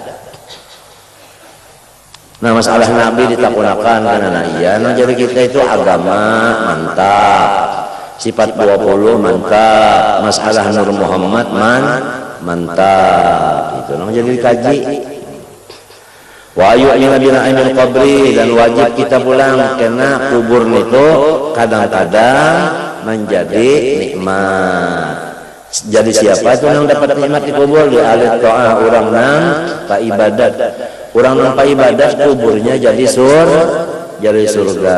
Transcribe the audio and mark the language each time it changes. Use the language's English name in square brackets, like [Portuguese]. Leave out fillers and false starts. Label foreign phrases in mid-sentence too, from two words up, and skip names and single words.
[Banjar] Nah masalah Nabi ditakunakan karena iya. [Indonesian] Nah jadi kita itu agama mantap, sifat 20 mantap, masalah Nur Muhammad mantap. [Banjar] Itu nah jadi dikaji. [Arabic] Wa yu'minu bi na'imil qabri [Indonesian] dan wajib kita pulang karena kubur itu kadang-kadang menjadi nikmat. [Banjar] Jadi siapa itu yang dapat nikmat di kubur di ahli ta'ah orang nang pak ibadat. [Indonesian] Orang nampak ibadat kuburnya jadi surga.